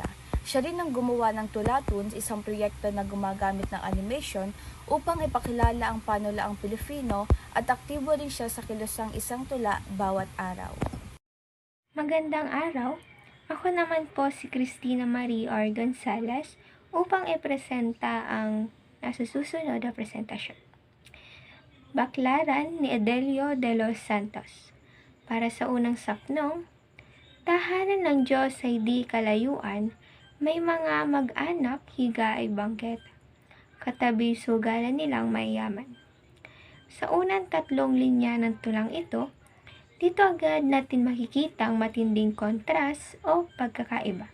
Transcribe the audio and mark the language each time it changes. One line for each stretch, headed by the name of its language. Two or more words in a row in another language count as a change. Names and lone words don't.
Filipino: Siya rin ang gumawa ng Tulatuns, isang proyekto na gumagamit ng animation upang ipakilala ang panulaang Pilipino at aktibo rin siya sa kilusang isang tula bawat araw. Magandang araw! Ako naman po si Cristina Marie R. Gonzalez upang ipresenta ang nasa susunod na presentasyon. Baklaran ni Edilio de los Santos. Para sa unang sapnong, tahanan ng Diyos ay di kalayuan, may mga mag-anak higa ay bangket, katabi sugalan nilang mayaman. Sa unang tatlong linya ng tulang ito, dito agad natin makikita ang matinding kontras o pagkakaiba.